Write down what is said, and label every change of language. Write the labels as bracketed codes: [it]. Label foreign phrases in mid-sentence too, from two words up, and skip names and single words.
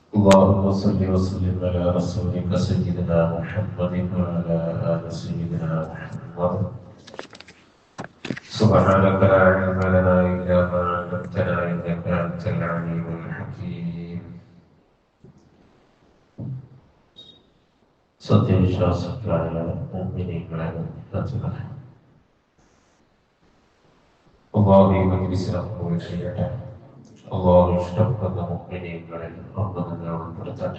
[ar] اللهم صل وسلم على رسولك سيدنا محمد وعلى آل سيدنا محمد. سبحانك لا علم لنا إلا ما علمتنا إنك أنت العليم الحكيم. [ml] സത്യവിശ്വാസികളായ മുഅ്മിനീങ്ങളെ മുഅ്മിനാത്തുകളെ, അല്ലാഹു ഈ മജ്‌ലിസിനെ കബൂൽ ചെയ്യട്ടെ. അല്ലാഹു ഇഷ്ടപ്പെടുന്ന മുഅ്മിനീങ്ങളിൽ നമ്മെ ഉൾപ്പെടുത്തട്ടെ.